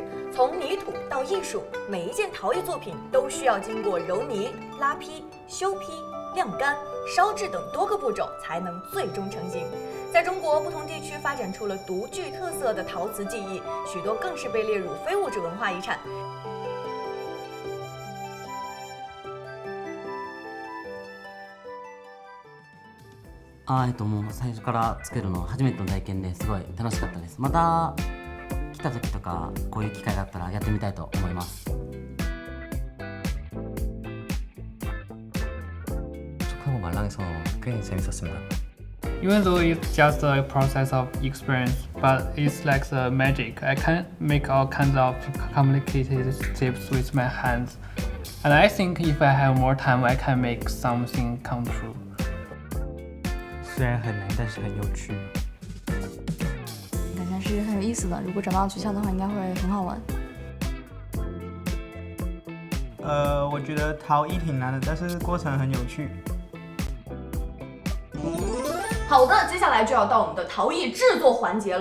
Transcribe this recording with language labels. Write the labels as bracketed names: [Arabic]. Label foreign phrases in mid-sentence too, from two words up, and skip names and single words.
[Chinese] 从泥土到艺术，每一件陶艺作品都需要经过揉泥、拉坯、修坯、晾干、烧制等多个步骤，才能最终成型。在中国不同地区发展出了独具特色的陶瓷技艺，许多更是被列入非物质文化遗産。 [Japanese] もう最初から作るの初めての体験ですごい楽しかったです。また来た時とかこういう機会があったらやってみたいと思います。 [Korean] 촉하고 말랑해서 꽤 재밌었습니다. [English] Even though it's just a process of experience, but it's like the magic. I can make all kinds of complicated shapes with my hands, and I think if I have more time, I can make something come true. [Chinese] 虽然很难，但是很有趣。感觉是很有意思的，如果找到诀窍的话，应该会很好玩。我觉得陶艺挺难的，但是过程很有趣。好的，接下来就要到我们的陶艺制作环节了。